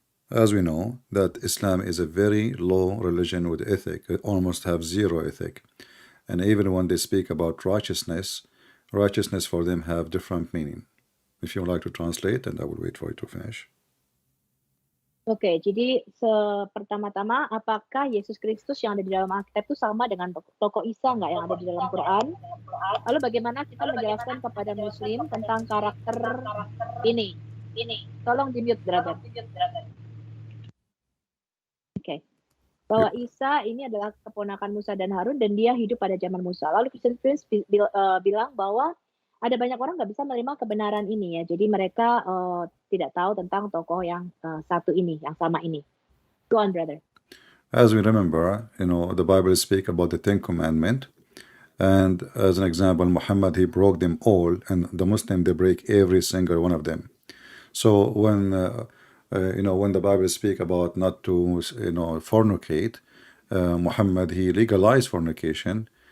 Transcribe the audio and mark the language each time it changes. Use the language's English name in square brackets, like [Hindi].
[English] As we know, that Islam is a very low religion with ethic. It almost have zero ethic. And even when they speak about righteousness, righteousness for them have different meaning. If you would like to translate, and I will wait for you to finish. [Indonesian] Oke, jadi pertama-tama, apakah Yesus Kristus yang ada di dalam Alkitab itu sama dengan tokoh Isa nggak yang ada di dalam Quran? Lalu bagaimana kita menjelaskan kepada Muslim tentang karakter ini? Tolong di-mute, brother. Oke. Bahwa Isa ini adalah keponakan Musa dan Harun dan dia hidup pada zaman Musa. Lalu christianprince bilang bahwa ada banyak orang nggak bisa menerima kebenaran ini ya. Jadi mereka tidak tahu tentang tokoh yang satu ini, yang sama ini. [English] Go on, brother. As we remember, the Bible speak about the Ten Commandments. And as an example, Muhammad, he broke them all, and the Muslim, they break every single one of them. So when when the Bible speak about not to fornicate, Muhammad, he legalized fornication.